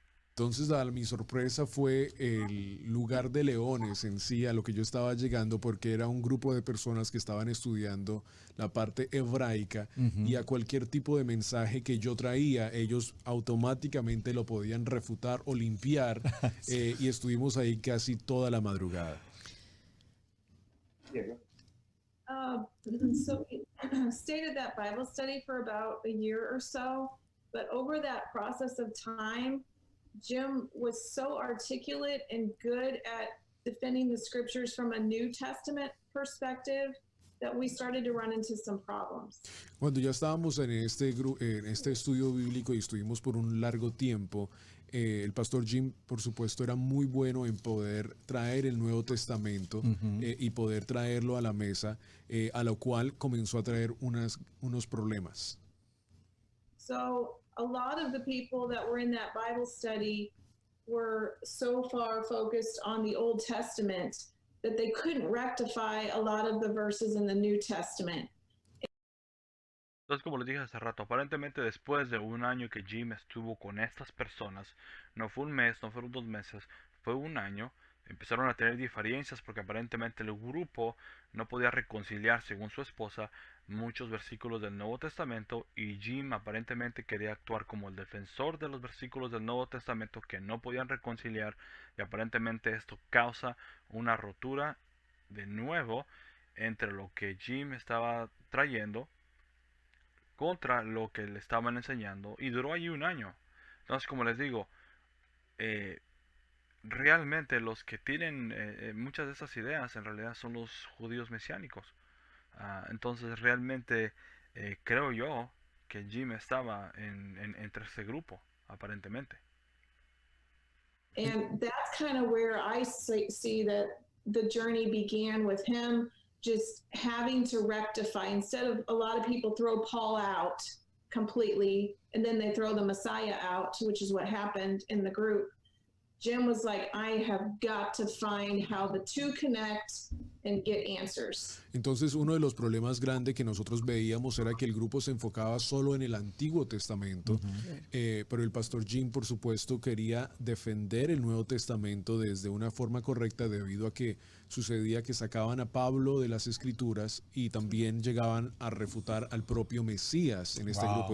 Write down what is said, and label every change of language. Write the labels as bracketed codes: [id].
[es] Entonces, mi sorpresa fue el lugar de Leones en sí, a lo que yo estaba llegando, porque era un grupo de personas que estaban estudiando la parte hebraica y a cualquier tipo de mensaje que yo traía, ellos automáticamente lo podían refutar o limpiar y estuvimos ahí casi toda la madrugada. [en] Yeah, go. So we stayed at that Bible study for about a year or so, but over that process of time, Jim was so articulate and good at defending the scriptures from a New Testament perspective that we started to run into some problems. [es] Cuando ya estábamos en en este estudio bíblico y estuvimos por un largo tiempo, el pastor Jim, por supuesto, era muy bueno en poder traer el Nuevo Testamento y poder traerlo a la mesa, a lo cual comenzó a traer unos problemas. [en] So a lot of the people that were in that Bible study were so far focused on the Old Testament that they couldn't rectify a lot of the verses in the New Testament. [es] Entonces, como les dije hace rato, aparentemente después de un año que Jim estuvo con estas personas, no fue un mes, no fueron 2 meses, fue un año, empezaron a tener diferencias porque aparentemente el grupo no podía reconciliar, según su esposa, muchos versículos del Nuevo Testamento y Jim aparentemente quería actuar como el defensor de los versículos del Nuevo Testamento que no podían reconciliar y aparentemente esto causa una rotura de nuevo entre lo que Jim estaba trayendo contra lo que le estaban enseñando y duró allí un año. Entonces, como les digo, eh, realmente los que tienen muchas de esas ideas en realidad son los judíos mesiánicos. Entonces, realmente creo yo que Jim estaba entre ese grupo, aparentemente. [en] And that's kind of where I see that the journey began with him just having to rectify. Instead of a lot of people throw Paul out completely and then they throw the Messiah out, which is what happened in the group. Jim was like, I have got to find how the two connect and get answers. [es] Entonces, uno de los problemas grandes que nosotros veíamos era que el grupo se enfocaba solo en el Antiguo Testamento, pero el pastor Jim, por supuesto, quería defender el Nuevo Testamento desde una forma correcta debido a que sucedía que sacaban a Pablo de las Escrituras y también llegaban a refutar al propio Mesías en este grupo.